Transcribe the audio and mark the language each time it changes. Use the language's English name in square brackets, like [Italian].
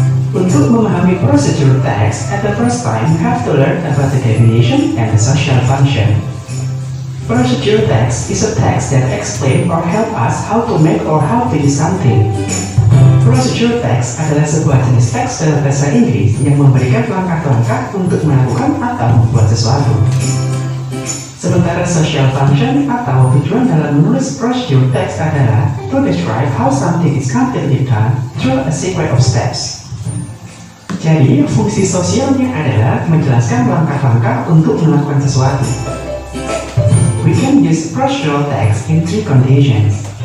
[English] Untuk memahami procedure text, at the first time you have to learn about the definition and the social function. Procedure text is a text that explains or help us how to make or how to do something. [Indonesian] Procedure text adalah sebuah jenis teks dalam bahasa Inggris yang memberikan langkah-langkah untuk melakukan atau membuat sesuatu. [English] Sementara social function atau tujuan dalam menulis procedure text adalah to describe how something is completely done through a sequence of steps. [Indonesian] Jadi, fungsi sosialnya adalah menjelaskan langkah-langkah untuk melakukan sesuatu. [English] We can use procedural text in 3 conditions.